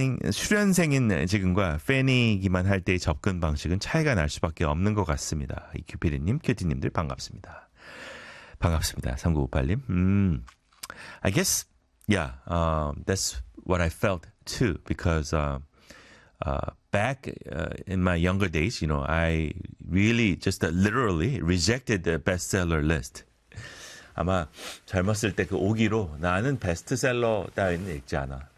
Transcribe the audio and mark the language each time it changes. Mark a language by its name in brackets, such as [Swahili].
[Korean] 수련생인 지금과 팬이기만 할 때의 접근 방식은 차이가 날 수밖에 없는 것 같습니다. 큐피리님, 큐티님들 반갑습니다. 반갑습니다. 3958님. [English] I guess, yeah, that's what I felt too, because back in my younger days, you know, I really just literally rejected the bestseller list. [Korean] 아마 젊었을 때 그 오기로 나는 베스트셀러 따위는 읽지 않아.